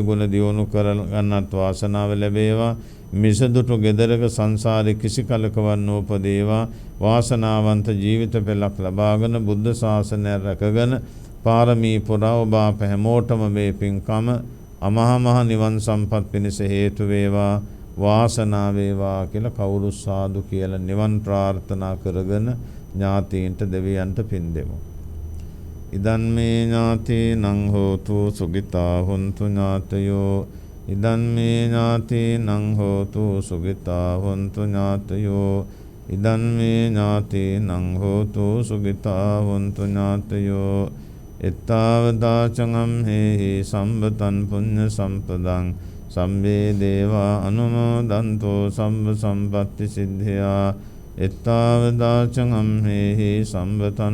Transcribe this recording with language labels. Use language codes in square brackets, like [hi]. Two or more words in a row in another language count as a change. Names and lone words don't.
[si] ගුණ දියුණු කර ගන්නත් වාසනාව ලැබේවා මිසදුටු ගෙදරක සංසාරේ කිසි කලක වන් උපදේවා වාසනාවන්ත ජීවිත පෙළක් ලබාගෙන බුද්ධ ශාසනය රැකගෙන පාරමී පුරා ඔබ අප හැමෝටම මේ පින්කම අමහා මහ නිවන් සම්පත් පිණිස හේතු වේවා වාසනාව වේවා කියලා කවුරු සාදු කියලා නිවන් ප්‍රාර්ථනා කරගෙන ඥාතීන්ට දෙවියන්ට පින් දෙමු. [pi] ඉදන් මේ ඥාතීනං හෝතු සුගිතා හොන්තු ඥාතයෝ ඉදන් මේ ඥාතීනං හෝතු සුගිතා හොන්තු ඥාතයෝ ඉදන් මේ ඥාතීනං හෝතු සුගිතා හොන්තු ඥාතයෝ එත්තාවදාචං හේහි සම්බතං පුඤ්ඤ සම්පදං සම්මේ දේවා අනුමෝදන්තෝ සම්බ සම්පත්ති සිද්ධියා එත්තාවදාචං හේහි සම්බතං